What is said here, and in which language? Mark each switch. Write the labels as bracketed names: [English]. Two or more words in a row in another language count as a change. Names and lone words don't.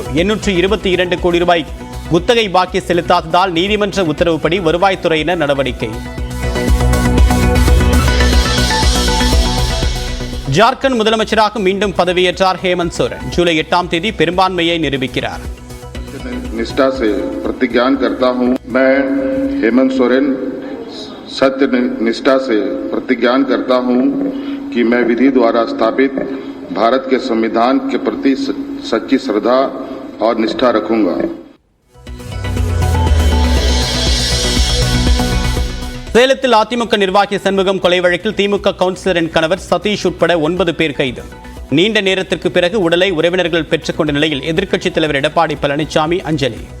[Tamil] 822 கோடி ரூபாய் குத்தகை பாக்கி செலுத்தாததால் நீதிமன்ற உத்தரவுப்படி வருவாய்த்துறையினர் நடவடிக்கை. ஜார்க்கண்ட் முதலமைச்சராக மீண்டும் பதவியேற்றார் ஹேமந்த் சோரன். ஜூலை 8ஆம் தேதி பெரும்பான்மையை நிரூபிக்கிறார். [Hindi] निष्ठा से प्रतिज्ञा करता हूं मैं हेमंत सोरेन सत्य निष्ठा से प्रतिज्ञा करता हूं कि मैं विधि द्वारा स्थापित भारत के संविधान के प्रति सच्ची श्रद्धा और निष्ठा रखूंगा. [Tamil] சேலத்தில் அதிமுக நிர்வாகி சண்முகம் கொலை வழக்கில் திமுக கவுன்சிலரின் கணவர் சதீஷ் உட்பட 9 பேர் கைது. நீண்ட நேரத்திற்கு பிறகு உடலை உறவினர்கள் பெற்றுக்கொண்ட நிலையில் எதிர்க்கட்சித் தலைவர் எடப்பாடி பழனிசாமி அஞ்சலி.